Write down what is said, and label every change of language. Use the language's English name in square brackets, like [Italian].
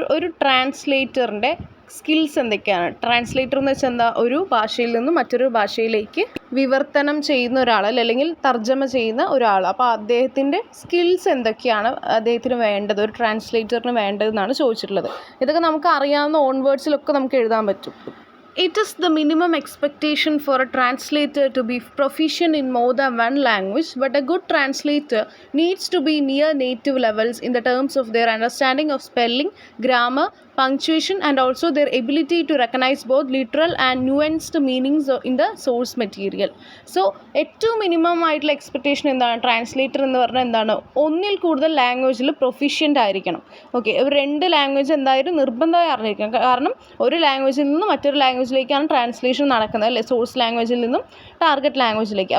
[Malayalam] ഒരു ട്രാൻസ്ലേറ്ററിൻ്റെ സ്കിൽസ് എന്തൊക്കെയാണ്? ട്രാൻസ്ലേറ്റർ എന്ന് വെച്ചാൽ എന്താ, ഒരു ഭാഷയിൽ നിന്നും മറ്റൊരു ഭാഷയിലേക്ക് വിവർത്തനം ചെയ്യുന്ന ഒരാൾ അല്ലെങ്കിൽ തർജ്ജമ ചെയ്യുന്ന ഒരാൾ. അപ്പോൾ അദ്ദേഹത്തിൻ്റെ സ്കിൽസ് എന്തൊക്കെയാണ് അദ്ദേഹത്തിന് വേണ്ടത്, ഒരു ട്രാൻസ്ലേറ്ററിന് വേണ്ടതെന്നാണ് ചോദിച്ചിട്ടുള്ളത്. ഇതൊക്കെ നമുക്ക് അറിയാവുന്ന ഓൺ വേർഡ്സിലൊക്കെ നമുക്ക് എഴുതാൻ പറ്റും. [English] It is the minimum expectation for a translator to be proficient in more than one language, but a good translator needs to be near native levels in the terms of their understanding of spelling, grammar, punctuation, and also their ability to recognize both literal and nuanced meanings in the source material. [Malayalam] So, ഏറ്റവും minimum ആയിട്ടുള്ള expectation എന്താണ്, translator എന്ന് പറഞ്ഞാൽ എന്താണ്, ഒന്നിൽ കൂടുതൽ ലാംഗ്വേജിൽ proficient ആയിരിക്കണം. ഓക്കെ, ഒരു 2 ലാംഗ്വേജ് എന്തായാലും നിർബന്ധമായി അറിഞ്ഞിരിക്കണം. കാരണം ഒരു ലാംഗ്വേജിൽ നിന്ന് മറ്റൊരു ലാംഗ്വേജിലേക്കാണ് ട്രാൻസ്ലേഷൻ നടക്കുന്നത് അല്ലേ, സോഴ്സ് ലാംഗ്വേജിൽ നിന്നും ടാർഗറ്റ് ലാംഗ്വേജിലേക്ക്.